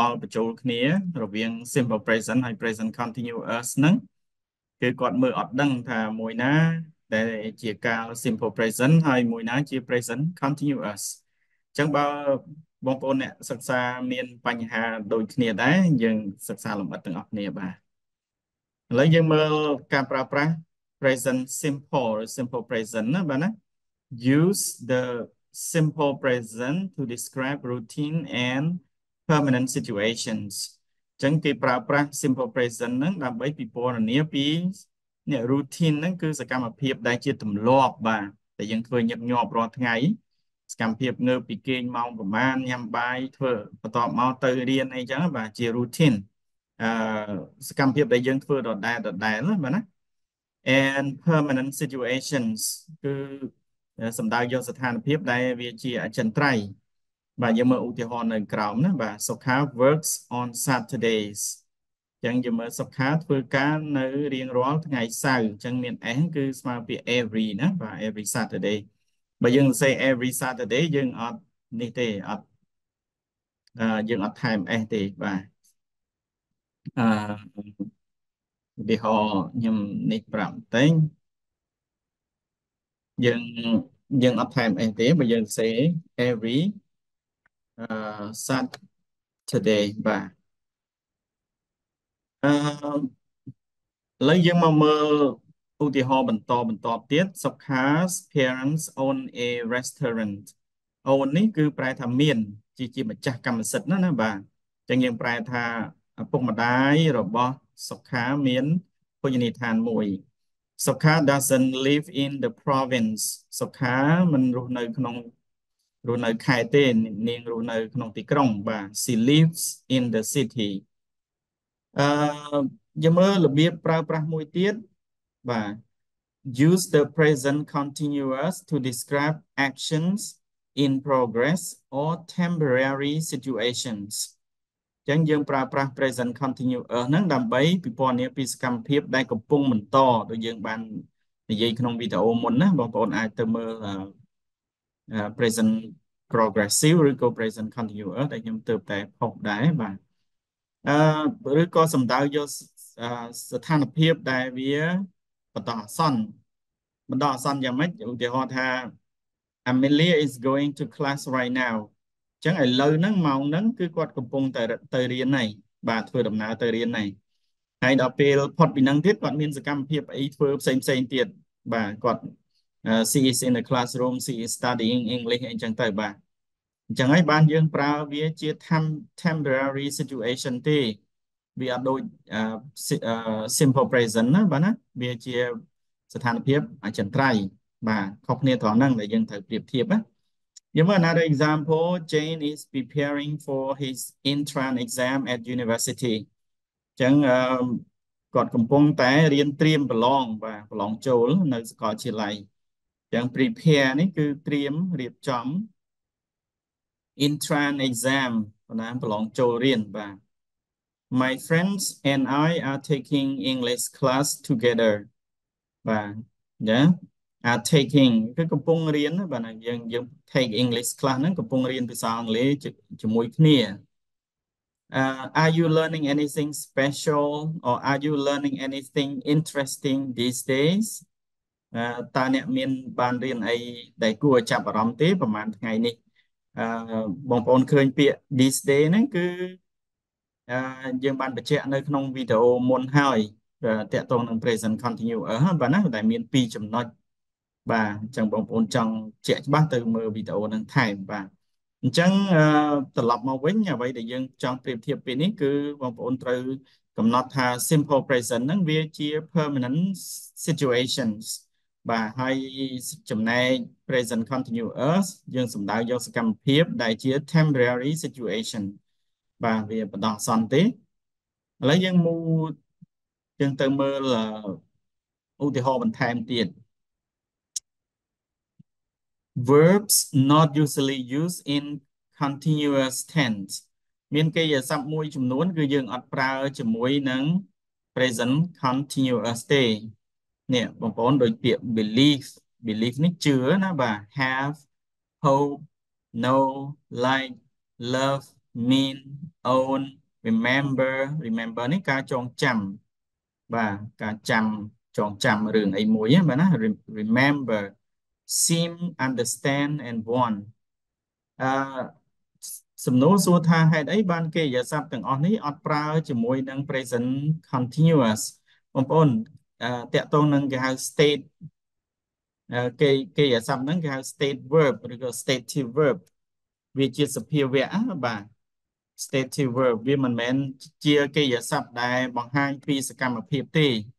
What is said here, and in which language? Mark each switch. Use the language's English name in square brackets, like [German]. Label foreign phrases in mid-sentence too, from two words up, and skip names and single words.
[Khmer] ល់បញ្ចូលគ្នារវាង [English] simple present [Khmer] ហើយ [English] present continuous [Khmer] ហ្នឹងគឺគាត់មើលអត់ដឹងថាមួយណាដែលជាកាល [English] simple present [Khmer] ហើយមួយណាជា [English] present continuous [Khmer] អញ្ចឹងបើបងប្អូនអ្នកសិក្សាមានបញ្ហាដូចគ្នាដែរយើងសិក្សាលម្អិតទាំងអស់គ្នាបាទឥ ឡូវយើងមើលការប្រើប្រាស់ [English] present simple [Khmer] ឬ [English] simple present [Khmer] ណាបាទណា [English] use the simple present to describe routine and permanent situations [Khmer] អញ្ចឹងគេប្រើប្រាស់ [English] simple present [Khmer] ហ្នឹងដើម្បីពិពណ៌នាពីនេះ routine ហ្នឹងគឺសកម្មភាពដែលជាទម្លាប់បាទដែលយើងធ្វើញឹកញាប់រាល់ថ្ងៃសកម្មភាពងើបពីគេងម៉ោងប្រហែលញ៉ាំ បាយធ្វើបន្ទាប់មកទៅរៀនអីចឹងបាទជា routine សកម្មភាពដែលយើងធ្វើដដែលបាទណា [English] and permanent situations [Khmer] គឺសំដៅយកស្ថានភាពដែលវាជាអចិន្ត្រៃយ៍បាទយើងមើលឧទាហរណ៍នៅក្រោមណាបាទសុខា [English] works on Saturdays [Khmer] អញ្ចឹងយើងមើលសុខាធ្វើការនៅរៀងរាល់ថ្ងៃសៅរ៍អញ្ចឹងមាន s គឺស្មើពាក្យ every ណាបាទ [English] every Saturday [Khmer] បើយើងសរសេរ [English] every Saturday [Khmer] យើងអត់នេះទេអត់យើងអត់ថែម s ទេបាទ ឧទាហរណ៍ខ្ញុំនេះប្រាប់តែយើងអត់ថែម s ទេបើយើងសរសេរ [English] every Saturday [Khmer] បាទឥឡូវយើង មកមើលឧទាហរណ៍បន្តទៀត [English] Sokha's parents own a restaurant [Khmer] own នេះគឺប្រែថាមានជាម្ចាស់កម្មសិទ្ធិណាបាទអញ្ចឹងយើងប្រែថាឪពុកម្ដាយរបស់សុខាមានភោជនីយដ្ឋានមួយ [English] Sokha doesn't live in the province [Khmer] សុខាមិនរស់នៅខេត្តទេនាងរស់នៅក្នុងទីក្រុងបាទ [English] She lives in the city [Khmer] យើងមើលរបៀបប្រើប្រាស់មួយទៀតបាទ [English] use the present continuous to describe actions in progress or temporary situations [Khmer] អញ្ចឹងយើងប្រើប្រាស់ [English] present continuous [Khmer] ហ្នឹងដើម្បីពិពណ៌នាពីសកម្មភាពដែលកំពុងបន្តដូចយើងបាននិយាយក្នុងវីដេអូមុនណាបងប្អូនអាច ទៅមើល [English] present progressive [Khmer] ឬក៏ [English] present continuous [Khmer] ដែលខ្ញុំទើបតែផុសដែរបាទឬក៏សំដៅយកស្ថានភាពដែលវាបន្តអាសន្នយ៉ាងម៉េចឧទាហរណ៍ថា [English] Amelia is going to class right now [Khmer] អញ្ចឹងឥឡូវហ្នឹងម៉ោងហ្នឹងគឺគាត់កំពុងទៅរៀនហើយបាទធ្វើដំណើរទៅរៀនហើយហើយដល់ពេលផុតពីហ្នឹងទៀតគាត់ មានសកម្មភាពអីធ្វើផ្សេងទៀតបាទគាត់ [English] she is in the classroom she is studying English [Khmer] អីចឹងទៅបាទអ ញ្ចឹងហើយបានយើងប្រើវាជា [English] temporary situation [Khmer] ទេវាអត់ដូច [English] simple present [Khmer] ណាបាទណាវាជាស្ថានភាពអចិន្ត្រៃយ៍បាទខុសគ្នាត្រង់ហ្នឹងដែលយើងត្រូវប្រៀបធៀបណាយើងមើល [English] another example Jane is preparing for his entrance exam at university [Khmer] អញ្ចឹងគាត់កំពុងតែរៀនត្រៀមប្រឡងបាទប្រឡងចូលនៅសាកលវិទ្យាល័យអញ្ចឹង prepare នេះគឺត្រៀមរៀបចំ [English] entrance exam [Khmer] ប្រឡងចូលរៀនបាទ [English] My friends and I are taking English class together [Khmer] បាទចា [English] are taking [Khmer] គឺកំពុងរៀនបាទយើង [English] take English class [Khmer] ហ្នឹងកំពុងរៀនភាសាអង់គ្លេសជាមួយគ្នា [English] Are you learning anything special or are you learning anything interesting these days [Khmer] តើអ្នកមានបានរៀនអីដែលគួរឲ្យចាប់អារម្មណ៍ទេប្រហែលថ្ងៃនេះបងប្អូនឃើញពាក្យ [English] these days [Khmer] ហ្នឹងគឺយើងបានបញ្ជាក់នៅក្នុងវីដេអូមុនហើយតាក់ទងនឹង [English] present continuous [Khmer] បាទណាដែលមាន 2ចំណុចបាទអញ្ចឹងបងប្អូនចង់ជាក់ច្បាស់ទៅមើលវីដេអូនឹងថែមបាទអញ្ចឹង ត្រឡប់មកវិញអ្វីដែលយើងចង់ប្រៀបធៀបពេលនេះគឺបងប្អូនត្រូវកំណត់ថា [English] simple present [Khmer] ហ្នឹងវាជា [English] permanent situations [Khmer] បាទហើយចំណែក [English] present continuous [Khmer] យើងសំដៅយកសកម្មភាពដែលជា [English] temporary situation [Khmer] បាទវាបណ្ដោះអាសន្នទេឥឡូវយើងមូយើងទៅមើលឧទាហរណ៍បន្ថែមទៀត [English] verbs not usually used in continuous tense [Khmer] មានកិរិយាសព្ទមួយចំនួនគឺយើងអត់ប្រើជាមួយនឹង [English] present continuous [Khmer] ទេនេះបងប្អូនដូចពាក្យ belief នេះជឿណាបាទ [English] have hope know like love mean own remember [Khmer] នេះការចងចាំបាទការចងចាំរឿង អីមួយហ្នឹងបាទណា [English] remember seem understand and want [Khmer] អឺសំណួរសួរថាហេតុអីបានកិរិយាសព្ទទាំងអស់នេះអត់ប្រើជាមួយនឹង [English] present continuous [Khmer] បងប្អូនតាក់ទងនឹងគេហៅ state កិរិយាសព្ទហ្នឹងគេហៅ [English] state verb [Khmer] ឬក៏ [English] stative verb [Khmer] វាជាសភាវៈបាទ [English] stative verb [Khmer] វាមិនមែនជាកិរិយាសព្ទដែលបង្ហាញពីសកម្មភាពទេ